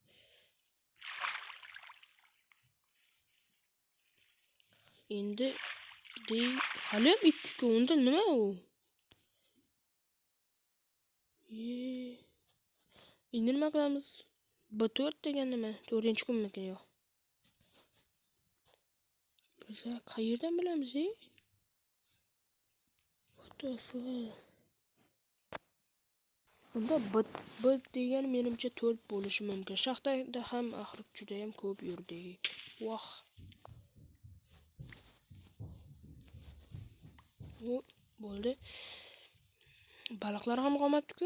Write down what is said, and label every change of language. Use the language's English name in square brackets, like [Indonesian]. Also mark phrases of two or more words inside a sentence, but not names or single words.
[Uzbek] Endi hali ham 2 kunda nima u? Endi nima qilamiz? B4 degan nima? 4-kunmikin yo'q. Biz qayerdan bilamiz, [English] What the fuck? [Uzbek] Bunda B degan menimcha 4 bo'lishi mumkin. Shaxtada ham axir juda ham ko'p yurdik. Voh. Bo'ldi. Baliqlar ham qolmabdi-ku.